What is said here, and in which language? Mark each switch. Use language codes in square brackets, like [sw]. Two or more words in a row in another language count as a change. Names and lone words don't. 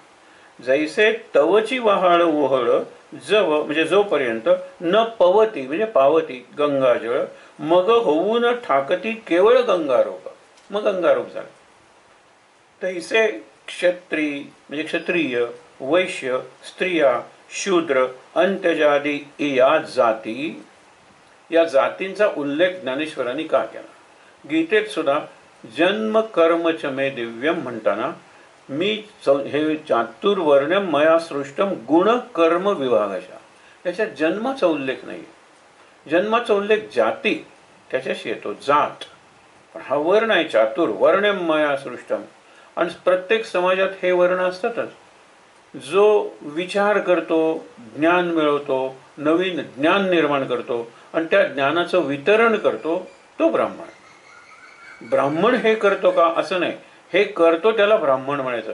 [mr] जैसे तवची वहाळ ओहळ जव म्हणजे जोपर्यंत न पवती म्हणजे पावती गंगाजळ मग होऊन ठाकती केवळ गंगारूप, मग गंगारूप झालं. तैसे क्षत्री म्हणजे क्षत्रिय, वैश्य, स्त्रिया, शूद्र, अंत्यजादी या जाती, या जातींचा उल्लेख ज्ञानेश्वरांनी का केला? गीतेत सुद्धा [sa] जन्म कर्म च मे दिव्यम [mr] म्हणताना मी हे [sa] चातुर्वर्ण्यम मया सृष्टम गुण कर्म विभागाशा, [mr] त्याच्यात जन्माचा उल्लेख नाही. जन्माचा उल्लेख जाती त्याच्याशी येतो, जात. पण हा वर्ण आहे [sa] चातुर्वर्ण्यम मया सृष्टम. [mr] आणि प्रत्येक समाजात हे वर्ण असतातच. जो विचार करतो, ज्ञान मिळवतो, नवीन ज्ञान निर्माण करतो आणि त्या ज्ञानाचं वितरण करतो तो ब्राह्मण. ब्राह्मण हे करतो का असं नाही, हे करतो त्याला ब्राह्मण म्हणायचं.